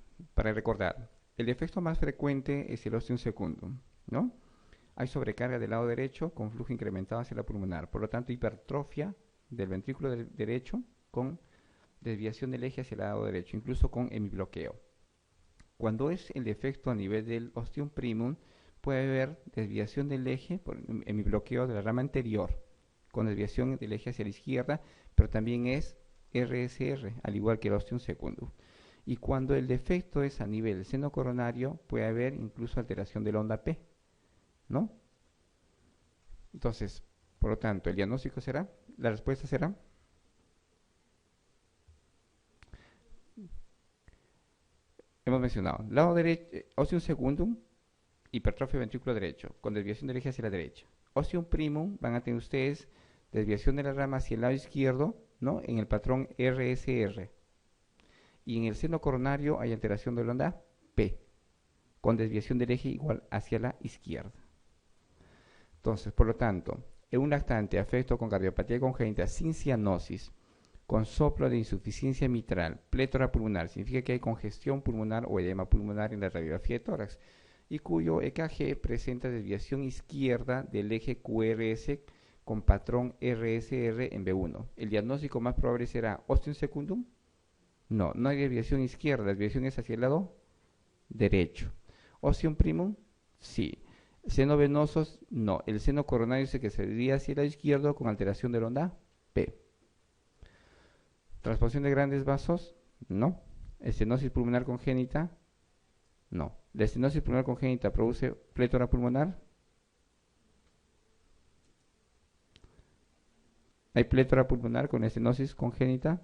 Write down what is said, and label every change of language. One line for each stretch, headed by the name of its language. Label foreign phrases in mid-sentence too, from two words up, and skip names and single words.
Spanish: Para recordar, el defecto más frecuente es el
Latin: ostium secundum,
Spanish: ¿no? Hay sobrecarga del lado derecho con flujo incrementado hacia la pulmonar, por lo tanto hipertrofia del ventrículo derecho con desviación del eje hacia el lado derecho, incluso con hemibloqueo. Cuando es el defecto a nivel del
Latin: ostium primum,
Spanish: puede haber desviación del eje por hemibloqueo de la rama anterior, con desviación del eje hacia la izquierda, pero también es RSR, al igual que el
Latin: ostium secundum.
Spanish: Y cuando el defecto es a nivel del seno coronario, puede haber incluso alteración de la onda P, ¿no? Entonces, por lo tanto, el diagnóstico será, la respuesta será, hemos mencionado, lado derecho,
Latin: ostium secundum,
Spanish: hipertrofia ventrículo derecho, con desviación del eje hacia la derecha.
Latin: Ostium primum,
Spanish: van a tener ustedes desviación de la rama hacia el lado izquierdo, ¿no? En el patrón RSR. Y en el seno coronario hay alteración de la onda P, con desviación del eje igual hacia la izquierda. Entonces, por lo tanto, en un lactante afecto con cardiopatía congénita sin cianosis, con soplo de insuficiencia mitral, plétora pulmonar, significa que hay congestión pulmonar o edema pulmonar en la radiografía de tórax, y cuyo EKG presenta desviación izquierda del eje QRS con patrón RSR en B1. ¿El diagnóstico más probable será
Latin: ostium secundum?
Spanish: No, no hay desviación izquierda, la desviación es hacia el lado derecho.
Latin: Ostium primum,
Spanish: sí. Seno venosos, no. El seno coronario es el que se desvía hacia el lado izquierdo con alteración de la onda P. Transposición de grandes vasos, no. Estenosis pulmonar congénita, no. La estenosis pulmonar congénita produce plétora pulmonar. ¿Hay plétora pulmonar con estenosis congénita?